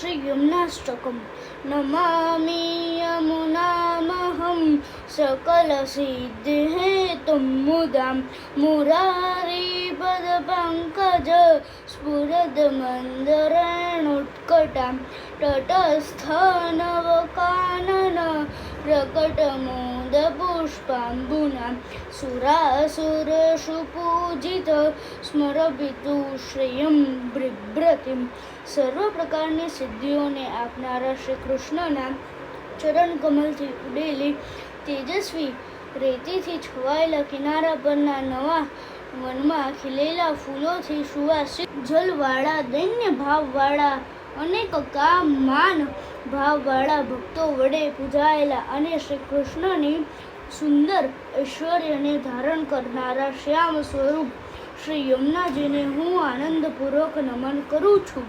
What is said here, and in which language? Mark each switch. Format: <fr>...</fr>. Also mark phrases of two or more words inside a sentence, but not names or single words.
<sa>यमुनाष्टकम् नमामि यमुनामहं सकलसिद्धिहेतुं मुदां मुरारिपदपङ्कज स्फुरदमन्दरेणुत्कटां तटस्थनवकानन प्रकटमोदपुष्पाम्बुनां सुरासुरसुपूजित स्मरपितु श्रेयं बिभ्रतिं સર્વ</sa> <gu>પ્રકારની સિદ્ધિઓને આપનારા શ્રી કૃષ્ણના ચરણ કમલથી ઉડેલી તેજસ્વી રેતીથી છવાયેલા કિનારા પરના નવા વનમાં ખીલેલા ફૂલોથી સુવાસિત જલવાળા દૈન્ય ભાવવાળા અનેક કામ માન ભાવવાળા ભક્તો વડે પૂજાયેલા અને શ્રી કૃષ્ણની સુંદર ઐશ્વર્યને ધારણ કરનારા શ્યામ સ્વરૂપ શ્રી યમુનાજીને હું આનંદપૂર્વક નમન કરું છું.</gu>